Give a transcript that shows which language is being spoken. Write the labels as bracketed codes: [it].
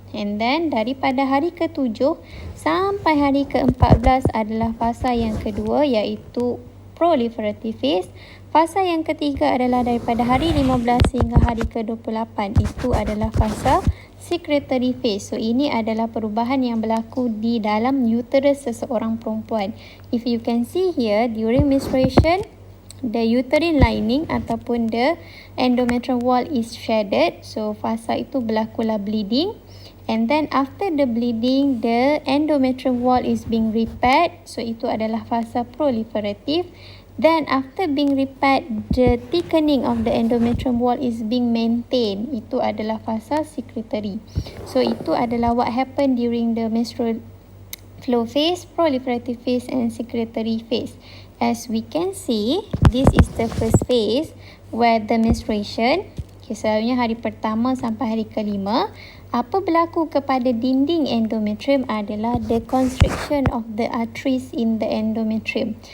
[ms] And then, daripada hari ke-7 sampai hari ke-14 adalah fasa yang kedua, iaitu [en] proliferative phase. [ms] Fasa yang ketiga adalah daripada hari 15 hingga hari ke-28. Itu adalah fasa [en] secretory phase. [ms] So, ini adalah perubahan yang berlaku di dalam uterus seseorang perempuan. [en] If you can see here, during menstruation, the uterine lining ataupun the endometrial wall is shedded. [ms] So, fasa itu berlakulah bleeding. [en] And then after the bleeding, the endometrial wall is being repaired. [ms] So, itu adalah fasa proliferative. [en] Then after being repaired, the thickening of the endometrial wall is being maintained. [ms] Itu adalah fasa secretory. So, itu adalah [en] what happened during the menstrual flow phase, proliferative phase and secretory phase. As we can see, this is the first phase where the menstruation, [ms] selalunya hari pertama sampai hari kelima, apa berlaku kepada dinding endometrium adalah [en] the constriction of the arteries in the endometrium.